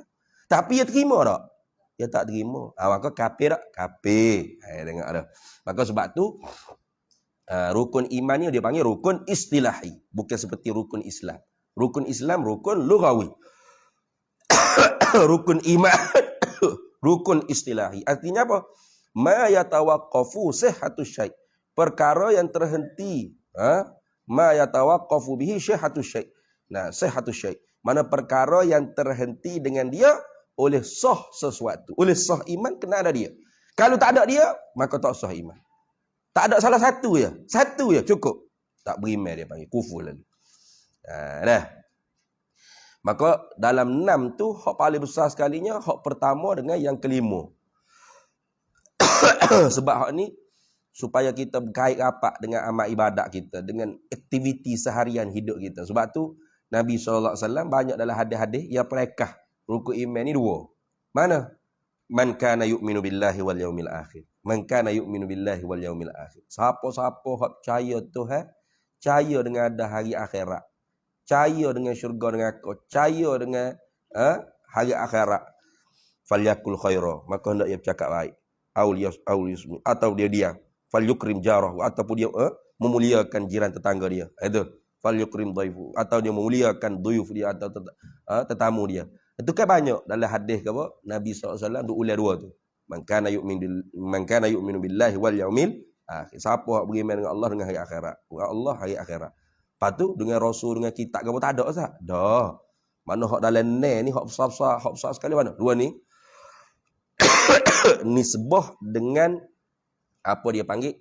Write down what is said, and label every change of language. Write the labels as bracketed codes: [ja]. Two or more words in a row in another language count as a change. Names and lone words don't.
[ms] Tapi dia terima tak? Dia tak terima. Maka kafir tak? Kafir. Tengok ada. Maka sebab tu rukun iman ni dia panggil rukun istilahi. Bukan seperti rukun Islam. Rukun Islam, rukun lughawi. Rukun iman, rukun istilahi. Artinya apa? [ar] ما يتوقف صحة الشيء'. [ms] Perkara yang terhenti. [ar] ما يتوقف به صحة الشيء'. Nah, صحة الشيء'. [ms] Mana perkara yang terhenti dengan dia oleh sah sesuatu. Oleh sah iman, kena ada dia. Kalau tak ada dia, maka tak sah iman. Tak ada salah satu ya. Satu ya cukup. Tak beriman dia panggil. Kufur lalu. Dah. Maka dalam 6 tu, hak paling besar sekalinya, hak pertama dengan yang kelima. Sebab hak ni, supaya kita berkait rapat dengan amal ibadat kita. Dengan aktiviti seharian hidup kita. Sebab tu, Nabi SAW banyak dalam hadis-hadis, ia perekah. Rukun iman ni 2. Mana? [ar] من كان يؤمن بالله واليوم الآخر. من كان يؤمن بالله واليوم الآخر. [ms] Siapa-siapa hak percaya Tuhan, percaya dengan ada hari akhirat. Percaya dengan syurga dengan aku. Percaya dengan hari akhirat. [ar] فليقل خيرا. [ms] Maka hendak ia bercakap baik. Atau dia diam. [ar] فليكرم جاره. [ms] Ataupun dia memuliakan jiran tetangga dia. [ar] Itu. فليكرم ضيفه. [ms] Atau dia memuliakan dhuyuf dia. Atau tetamu dia. Itu kan banyak dalam hadis ke apa? Nabi SAW duk ulang 2 tu. [ar] من كان يؤمن بالله واليوم الآخر. [ms] Siapa yang beriman dengan Allah dengan hari akhirat. Dengan Allah hari akhirat. Lepas tu dengan Rasul dengan kitab ke apa tak ada Ustaz? Dah. Mana hak dalam ni hak besar-besar, hak besar sekali mana? 2 ni. Nisbah dengan apa dia panggil?